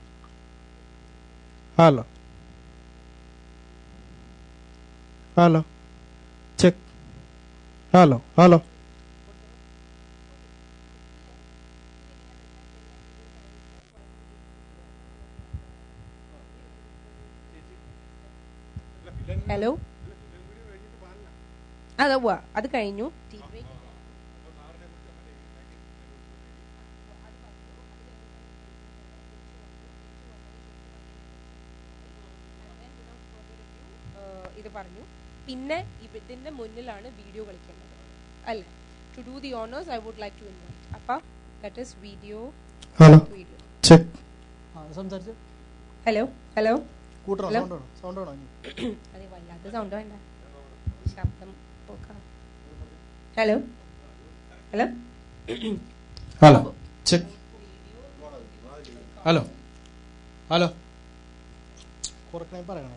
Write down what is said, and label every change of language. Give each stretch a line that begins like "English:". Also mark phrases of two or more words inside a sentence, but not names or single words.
English: Hello. Hello. Check. Hello. Hello.
Malayalam: ഹലോ അതെ പോവാ അത് കഴിഞ്ഞു ഇത് പറഞ്ഞു പിന്നെ ഇതിന്റെ മുന്നിലാണ് വീഡിയോ കളിക്കേണ്ടത് അല്ലേ
English: to do the honours I would like to invite
Malayalam: അപ്പ
English: that is video
Malayalam: ഹലോ ചെക്ക് സംസാരിച്ചു ഹലോ ഹലോ സൗണ്ട് അതെ വല്ലാത്ത സൗണ്ട് വേണ്ട ശബ്ദം ഹലോ ഹലോ ഹലോ ചെക്ക് ഹലോ ഹലോ കുറക്കണേ പറയണേ